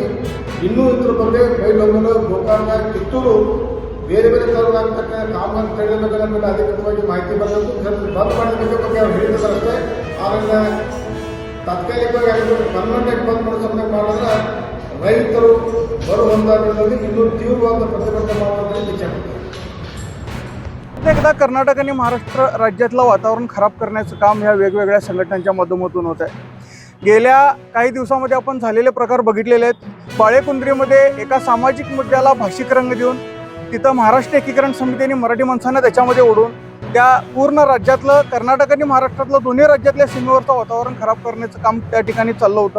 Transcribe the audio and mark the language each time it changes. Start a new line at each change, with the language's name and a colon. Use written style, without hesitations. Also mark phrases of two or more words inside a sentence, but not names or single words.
Kannada: ಇನ್ನೂ ಇದ್ರ ಬಗ್ಗೆ ಬೈಲಹೊಂಗಲ, ಗೋಕಾಕ, ಕಿತ್ತೂರು ಬೇರೆ ಬೇರೆ ತರವಾಗ್ತಕ್ಕ ಕಾಮಗಾರಿ ತಡೆಯೋದ್ರ ಬಗ್ಗೆ ಅಧಿಕೃತವಾಗಿ ಮಾಹಿತಿ ಬರಬೇಕು. ಬಂದ್ ಮಾಡಿದ ಬಗ್ಗೆ ಅವ್ರು ಹೇಳಿದ್ದಾರೆ ಅಷ್ಟೇ. ಆದ್ದರಿಂದ ತಾತ್ಕಾಲಿಕವಾಗಿ ಪರ್ಮನೆಂಟ್ ಬಂದ್ ಮಾಡೋ ಸಮಯ ಮಾಡಿದ್ರೆ ರೈತರು ಬರುವಂಥದ್ರಲ್ಲಿ ಇನ್ನೂ ತೀವ್ರವಾದ ಪ್ರತಿಭಟನೆ ಮಾಡೋದ್ರಲ್ಲಿ ಇಚ್ಛೆ ಪಡ್ತಾರೆ.
Marathi: एकदा कर्नाटक आणि महाराष्ट्र राज्यातलं वातावरण खराब करण्याचं काम ह्या वेगवेगळ्या संघटनांच्या माध्यमातून होत आहे. गेल्या काही दिवसामध्ये आपण झालेले प्रकार बघितलेले आहेत. बाळेकुंद्रीमध्ये एका सामाजिक मुद्द्याला भाषिक रंग देऊन तिथं महाराष्ट्र एकीकरण समितीने मराठी माणसांना त्याच्यामध्ये ओढून त्या पूर्ण राज्यातलं, कर्नाटक आणि महाराष्ट्रातलं दोन्ही राज्यातल्या सीमेवरचं वातावरण खराब करण्याचं काम त्या ठिकाणी चाललं होतं.